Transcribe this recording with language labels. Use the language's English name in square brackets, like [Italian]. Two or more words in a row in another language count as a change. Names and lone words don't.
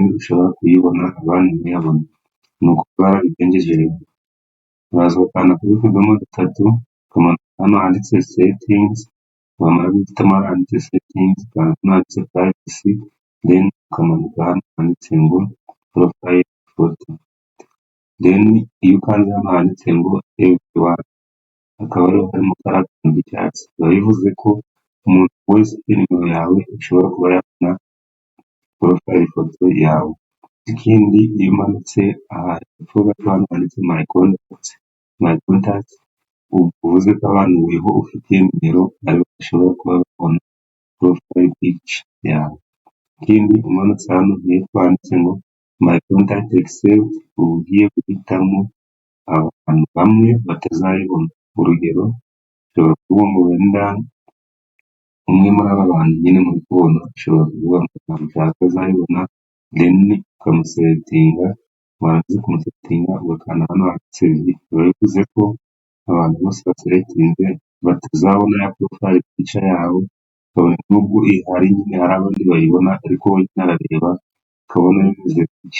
[Kinyarwanda] ushobora kuyibona abandi ntiyabona nuko barabigenjeje rero uraza gukanda kuri utudomo dutatu ukamanuka hano handitse settings wamara guhitamo handitse settings kandi handitse privacy then ukamanuka hano handitse ngo [English] profile photo [Kinyarwanda] then iyo ukanze hano handitse ngo everyone akaba ariho harimo kariya kantu k'icyatsi biba bivuze ko umuntu wese ufite nimero yawe ushobora kuba yabona [English] profile photo [Kinyarwanda] yawe. Ikindi iyo umanutse aha hepfo gato hano handitse [English] my contacts [Kinyarwanda] uvuze ko abantu weho ufitiye nimero aribo bashobora kuba babona [English] profile picture [Kinyarwanda] yawe. Ikindi umanutse hano hepfo handitse ngo [English] my contact accept [Kinyarwanda] ugiye guhitamo abantu bamwe batazayibona urugero ushobora kuvuga ngo wenda umwe muri aba bantu nyine muri kubona ushobora kuvuga ngo ntabwo ushaka azayibona then ukamuselectinga warangiza kumusetinga ugakanda hano handitse view, biba bivuze ko abantu bose baseretinze batazabona ya [English] porofayili pica [Kinyarwanda] yawe, kabone n'ubwo ihari nyine hari abandi bayibona, ariko we nyine arareba akabona bimeze gutya.